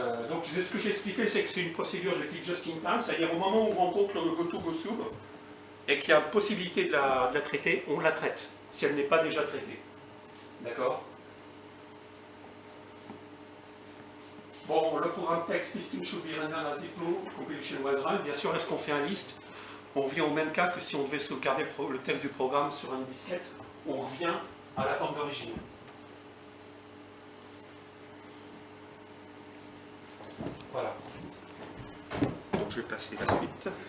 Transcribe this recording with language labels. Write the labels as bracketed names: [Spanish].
[French] Donc ce que j'ai expliqué, c'est que c'est une procédure de type just-in-time, c'est-à-dire au moment où on rencontre le GoToGoSub et qu'il y a possibilité de la traiter, on la traite, si elle n'est pas déjà traitée. D'accord? Bon, le programme [English] text listing should be rendered as if no compilation was run. [French] Bien sûr, lorsqu'on fait un list, on revient au même cas que si on devait sauvegarder le texte du programme sur une disquette, on revient à la forme d'origine. Voilà. Donc je vais passer la suite.